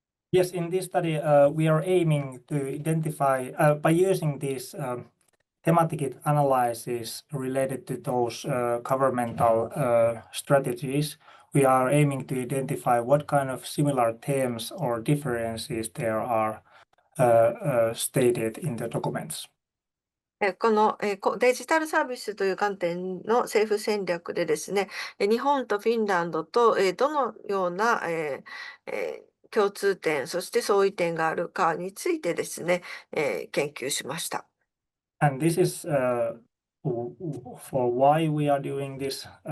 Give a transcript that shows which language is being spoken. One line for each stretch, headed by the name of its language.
English: Yes, in this study, we are aiming to identify by using these thematic analysis related to those governmental strategies. We are aiming to identify what kind of similar themes or differences there are stated in the documents.
Japanese: このデジタルサービスという観点の政府戦略でですね、日本とフィンランドとどのような共通点、そして相違点があるかについてですね、研究しました。
English: And this is for why we are doing this.